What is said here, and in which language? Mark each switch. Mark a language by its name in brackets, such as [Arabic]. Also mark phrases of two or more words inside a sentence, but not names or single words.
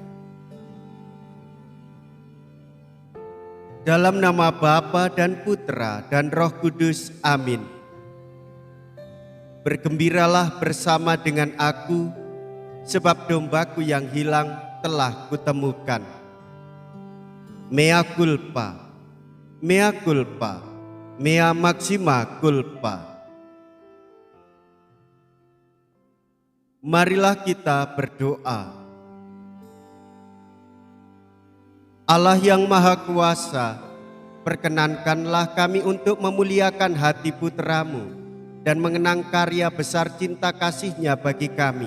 [Indonesian] Dalam nama Bapa dan Putra dan Roh Kudus, amin. Bergembiralah bersama dengan aku, sebab dombaku yang hilang telah kutemukan. [Latin] Mea culpa, mea culpa, mea maxima culpa. [Indonesian] Marilah kita berdoa. Allah yang Maha Kuasa, perkenankanlah kami untuk memuliakan hati putra-Mu dan mengenang karya besar cinta kasih-Nya bagi kami.